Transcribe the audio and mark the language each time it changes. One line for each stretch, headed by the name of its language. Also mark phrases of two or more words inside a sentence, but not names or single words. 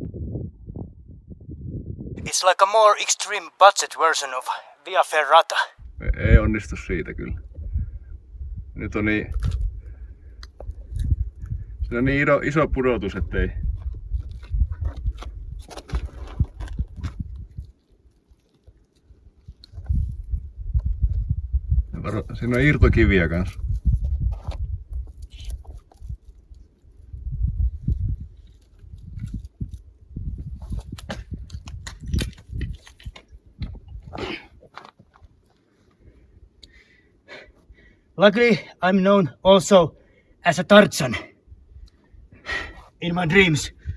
English: It's like a more extreme budget version of Via Ferrata.
Finnish: Ei onnistu siitä kyllä. Nyt on niin... Se on niin iso pudotus, ettei... Siinä on irtokiviä kanssa.
English: Luckily, I'm known also as a Tarzan in my dreams.